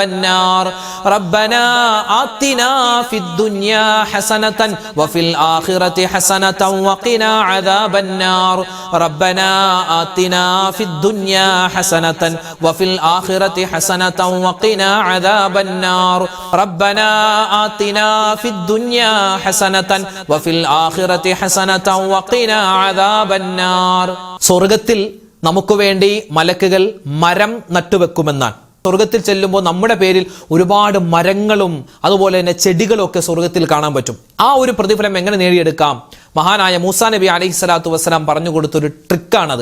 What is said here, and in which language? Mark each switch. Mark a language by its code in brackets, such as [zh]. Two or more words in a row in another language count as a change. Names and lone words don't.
[ar] النار ربنا آتنا في الدنيا حسنة وفي الآخرة حسنة وقنا عذاب النار ربنا آتنا في الدنيا حسنة وفي الآخرة حسنة وقنا عذاب النار ربنا آتنا في الدنيا حسنة وفي الآخرة حسنة وقنا عذاب النار [ml] സ്വർഗ്ഗത്തിൽ നമുക്ക് വേണ്ടി മലക്കുകൾ മരം നട്ടുവെക്കുമെന്നാണ്. സ്വർഗത്തിൽ ചെല്ലുമ്പോൾ നമ്മുടെ പേരിൽ ഒരുപാട് മരങ്ങളും അതുപോലെ തന്നെ ചെടികളും ഒക്കെ സ്വർഗത്തിൽ കാണാൻ പറ്റും. ആ ഒരു പ്രതിഫലം എങ്ങനെ നേടിയെടുക്കാം? മഹാനായ മൂസാ നബി [ar] عليه الصلاة والسلام [ml] പറഞ്ഞു കൊടുത്തൊരു ട്രിക്കാണത്.